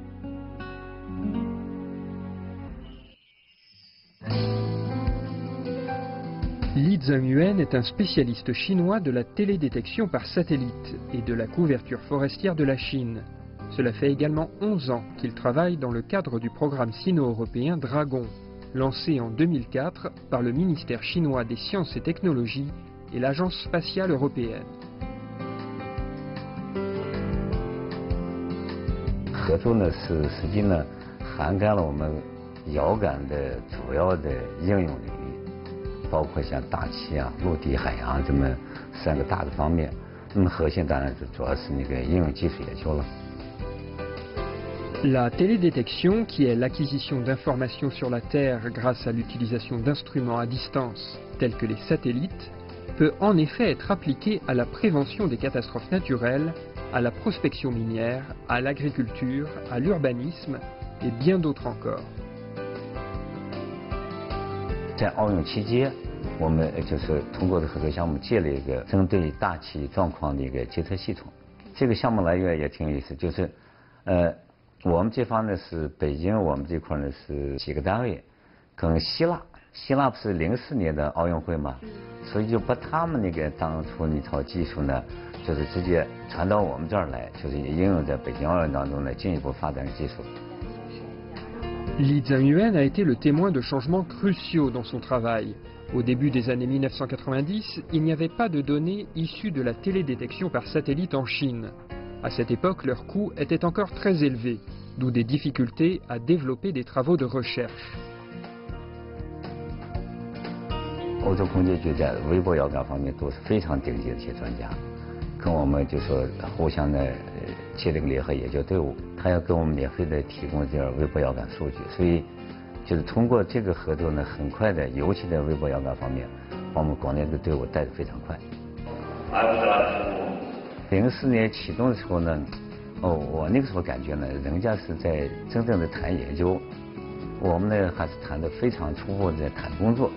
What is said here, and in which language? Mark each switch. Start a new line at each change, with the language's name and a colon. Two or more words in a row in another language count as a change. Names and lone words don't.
French: Li Zhengyuan est un spécialiste chinois de la télédétection par satellite et de la couverture forestière de la Chine. Cela fait également 11 ans qu'il travaille dans le cadre du programme sino-européen Dragon, lancé en 2004 par le ministère chinois des Sciences et Technologies et l'Agence spatiale européenne.
Chinese: 合作呢是实际呢涵盖了我们遥感的主要的应用领域，包括像大气啊、陆地、海洋这么3个大的方面。那么核心当然主要是那个应用技术研究了。
French: La télédétection, qui est l'acquisition d'informations sur la Terre grâce à l'utilisation d'instruments à distance tels que les satellites, peut en effet être appliquée à la prévention des catastrophes naturelles, à la prospection minière, à l'agriculture, à l'urbanisme et bien d'autres encore.
Chinese: 在奥运期间，我们就是通过合作项目建了一个针对大气状况的一个监测系统。这个项目来源也挺有意思，就是我们这方呢是北京，我们这块呢是几个单位，跟希腊不是04年的奥运会嘛，所以就把他们那个当初那套技术呢，就是直接传到我们这儿来，就是应用在北京奥运当中呢，进一步发展技术。
French: Li Zhengyuan a été le témoin de changements cruciaux dans son travail. Au début des années 1990, il n'y avait pas de données issues de la télédétection par satellite en Chine. À cette époque, leur coût était encore très élevé, d'où des difficultés à développer des travaux de recherche.
Chinese: 欧洲空间局在微波遥感方面都是非常顶级的一些专家，跟我们就说互相的建立个联合研究队伍，他要给我们免费的提供这微波遥感数据，所以就是通过这个合作呢，很快的，尤其在微波遥感方面，把我们国内的队伍带得非常快。04年启动的时候呢，我那个时候感觉呢，人家是在真正的谈研究，我们呢还是谈得非常初步的谈工作。